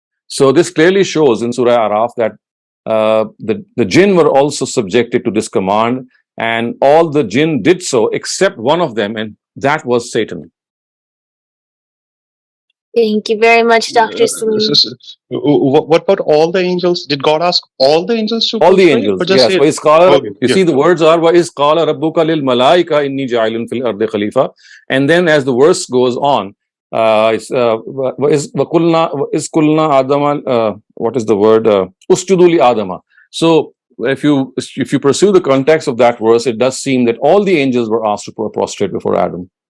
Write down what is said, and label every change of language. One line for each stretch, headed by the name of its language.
English: So this clearly shows in Surah Araf that the jinn were also subjected to this command, and all the jinn did so except one of them, and that was Satan. Thank you very much, Dr. Saleem. What about all the angels? Did God ask all the angels to all the angels? Yes. See, the words are
Arabic: وَإِذْ قَالَ رَبُّكَ لِلْمَلَائِكَةِ إِنِّي جَاعِلٌ فِي الْأَرْضِ خَلِيفَةً.
English: And then as the verse goes on,
Arabic: وَإِذْ قُلْنَا آدَمَ,
English: what is the word?
Arabic: أُسْجُدُوا لِآدَمَ.
English: So if you pursue the context of that verse, it does seem that all the angels were asked to prostrate before Adam.